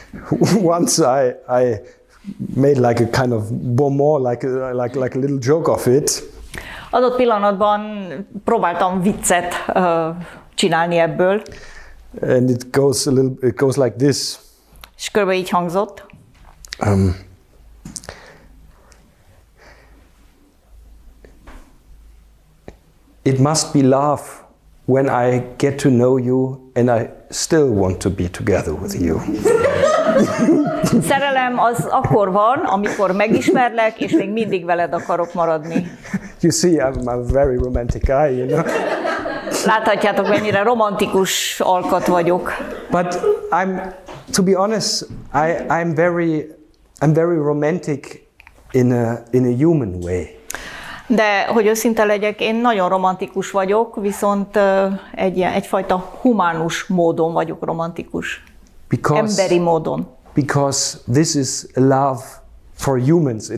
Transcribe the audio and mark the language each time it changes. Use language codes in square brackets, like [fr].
[en] Once I made like a kind of bonbon, like a little joke of it. [hu] Adott pillanatban próbáltam viccet csinálni ebből. [en] And it goes like this. [hu] És körülbelül így hangzott. [en] It must be love when I get to know you and I still want to be together with you. [hu] Szerelem az akkor van, amikor megismerlek, és még mindig veled akarok maradni. [en] You see, I'm a very romantic guy, you know. [hu] Láthatjátok, mennyire romantikus alkat vagyok. [en] But to be honest, I'm very romantic in a human way. [hu] De, hogy őszinte legyek, én nagyon romantikus vagyok, viszont egyfajta humánus módon vagyok romantikus. Emberi módon. [en] Because this is a love for humans.